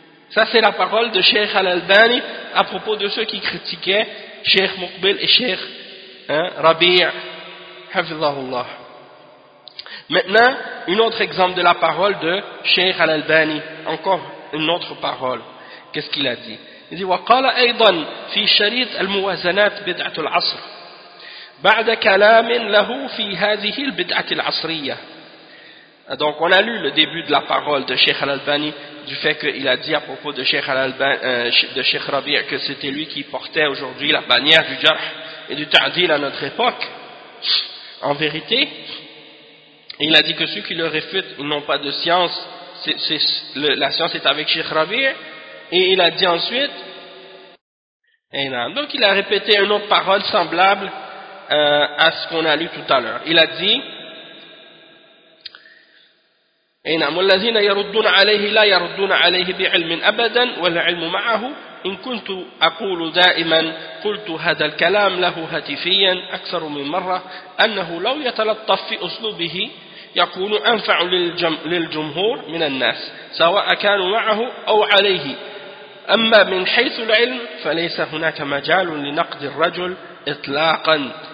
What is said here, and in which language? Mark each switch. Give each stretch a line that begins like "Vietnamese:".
French: Ça c'est la parole de Cheikh Al-Albani à propos de ceux qui critiquaient Cheikh Muqbil et Cheikh Rabi', hafizahullah. Maintenant, un autre exemple de la parole de Cheikh Al-Albani, encore une autre parole. Qu'est-ce qu'il a dit? Il dit,
Arabic: وقال أيضا في شريط الموازنات بدعة العصر بعد كلام له في هذه البدعة العصرية.
French: Donc on a lu le début de la parole de Cheikh Al-Albani, du fait qu'il a dit à propos de Cheikh Al-Albani, de Cheikh Rabi' que c'était lui qui portait aujourd'hui la bannière du Jarh et du Ta'dil à notre époque. En vérité, il a dit que ceux qui le réfutent, ils n'ont pas de science, la science est avec Cheikh Rabi'. Et il a dit ensuite, et non, donc il a répété une autre parole semblable à ce qu'on a lu tout à l'heure. Il a dit,
Arabic: إنهم الذين يردون عليه لا يردون عليه بعلم أبدا والعلم معه إن كنت أقول دائما قلت هذا الكلام له هاتفيا أكثر من مرة أنه لو يتلطف في أسلوبه يكون أنفع للجمهور من الناس سواء كانوا معه أو عليه أما من حيث العلم فليس هناك مجال لنقد الرجل إطلاقا